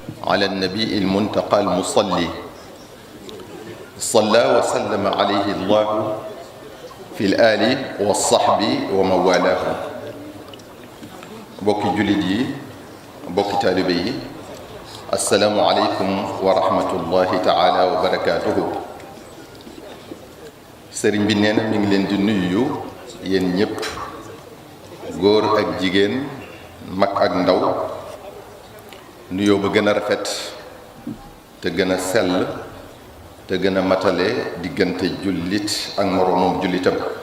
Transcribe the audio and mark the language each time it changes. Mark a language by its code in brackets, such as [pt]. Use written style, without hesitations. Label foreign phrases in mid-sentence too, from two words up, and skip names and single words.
[ar] على النبي المنتقى المصلي صلى وسلم عليه الله في الآل والصحب ومن والاه [wo] bokki jullit yi bokki taalibe yi [ar] السلام عليكم ورحمة الله تعالى وبركاته. [wo] sëriñ bi nee na mi ngi leen di nuyu yéen ñépp, góor ak jigéen, mag ak ndaw, nuyoo ba gën a rafet te gën a sell te gën a matale diggante jullit ak moroomam jullitam.